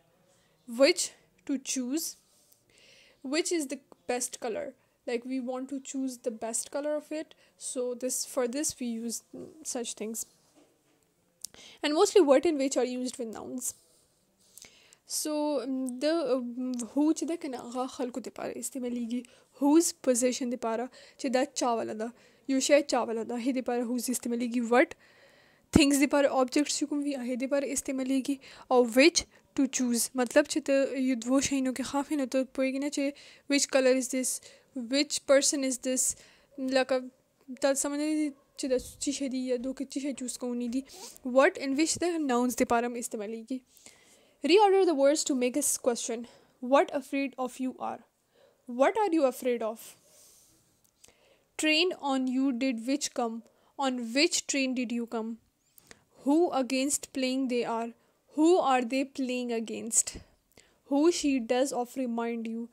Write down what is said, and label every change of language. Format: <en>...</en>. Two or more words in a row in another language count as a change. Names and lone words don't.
<en>Which, to choose. Which is the best color, like we want to choose the best color of it, so this for this we use such things. And mostly what and which are used with nouns. So the who</en> <ps>چې ده که نه هغه خلکو دپاره استعمالیږي.</ps> <en>whose possession</en> <ps>دپاره چې دا چا والا ده یو شی چا والا ده هغې دپاره whose استعمالیږي.</ps> <en>what things</en> <ps>دپاره objects چې کوم وي هغې دپاره استعمالیږي. او</ps> <en>which to choose</en> <ps>مطلب چې ته یو دوو شیانو کې خاف یې نو ته پوهېږي نه چې</ps> <en>which color is this, which person is this,</en> <ps>لکه تا سمجھ نه دي چې دا څه شی دي یا دو کې څه شی چوز کوونی دي.</ps> <en>what and which</en> <ps>د nouns دپاره هم استعمالیږي.</ps> <en>Reorder the words to make a question. What afraid of you are? What are you afraid of? Train on you did which come? On which train did you come? Who against playing they are? Who are they playing against? Who she does of remind you?</en>